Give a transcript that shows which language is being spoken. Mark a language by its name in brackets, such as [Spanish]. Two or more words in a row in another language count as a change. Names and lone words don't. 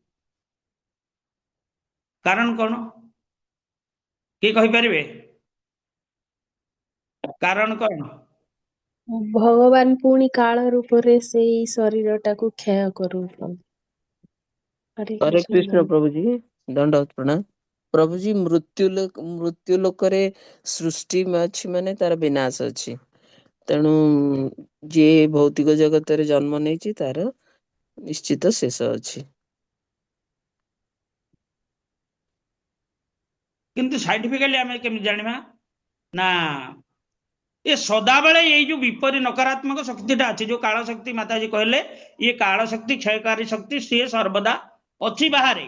[Odia] କାରଣ କଣ କିଏ କହିପାରିବେ? କାରଣ କଣ? ଭଗବାନ ପୁଣି କାଳ ରୂପରେ ସେଇ ଶରୀରଟାକୁ କ୍ଷୟ କରୁଛନ୍ତି। ହରେ हरे କୃଷ୍ଣ କୃଷ୍ଣ ପ୍ରଭୁ ଜୀ, ଦଣ୍ଡବତ ପ୍ରଣାମ। ପ୍ରଭୁ ଜୀ, ମୃତ୍ୟୁ ଲୋକରେ ସୃଷ୍ଟି ଅଛି ମାନେ ତାର ବିନାଶ ଅଛି। ତେଣୁ ଯେ ଭୌତିକ ଜଗତ ରେ ଜନ୍ମ ନେଛି ତାର ନିଶ୍ଚିତ ଶେଷ ଅଛି। କିନ୍ତୁ ସାଇଣ୍ଟିଫିକାଲି ଆମେ କେମିତି ଜାଣିବା? ନା ଏ ସଦାବେଳେ ଏଇ ଯୋଉ ବିପରୀ ନକାରାତ୍ମକ ଶକ୍ତିଟା ଅଛି, ଯୋଉ କାଳ ଶକ୍ତି ମାତାଜୀ କହିଲେ, ଇଏ କାଳ ଶକ୍ତି, କ୍ଷୟକାରୀ ଶକ୍ତି, ସିଏ ସର୍ବଦା ଅଛି ବାହାରେ।